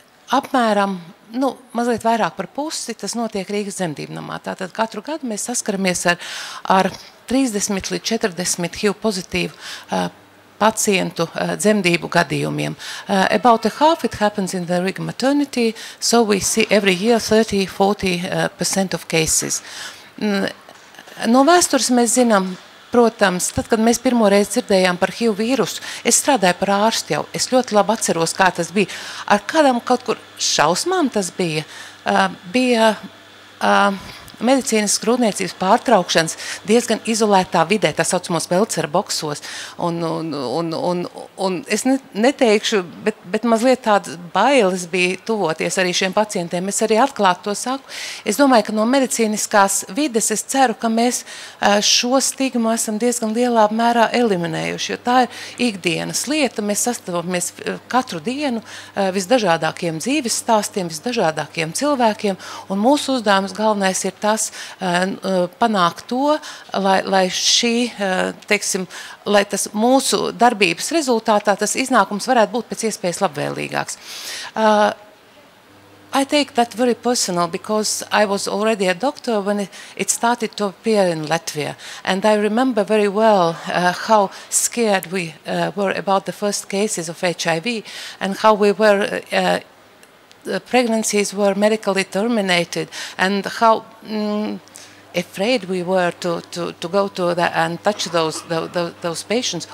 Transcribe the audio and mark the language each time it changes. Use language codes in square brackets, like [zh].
[lv] Apmēram mazliet vairāk par pusi tas notiek Rīgas dzemdību namā. Tātad katru gadu mēs saskaramies ar 30 līdz 40 HIV pozitīvu pacientu dzemdību gadījumiem. [en] About a half it happens in the Riga maternity, so we see every year 30–40% of cases. [lv] No vēstures mēs zinām, protams, tad, kad mēs pirmoreiz dzirdējām par HIV vīrusu, es strādāju par ārstu jau. Es ļoti labi atceros, kā tas bija. Ar kādām kaut kur šausmām tas bija. Bija medicīnas grūtniecības pārtraukšanas diezgan izolētā vidē, tā saucamos Belcera boksos. Un es neteikšu, bet mazliet tādas bailes bija tuvoties arī šiem pacientiem. Es arī atklāti to saku. Es domāju, ka no medicīniskās vides es ceru, ka mēs šo stigmu esam diezgan lielā mērā eliminējuši, jo tā ir ikdienas lieta. Mēs sastopamies katru dienu visdažādākiem dzīves stāstiem, visdažādākiem cilvēkiem, un mūsu uzdevums galvenais ir tas panākt to, lai šī, teiksim, lai tas mūsu darbības rezultātā tas iznākums varētu būt pēc iespējas labvēlīgāks. [en] I take that very personal because I was already a doctor when it started to appear in Latvia. And I remember very well how scared we were about the first cases of HIV and how we were pregnancies were medically terminated and how afraid we were to go to that and touch those patients.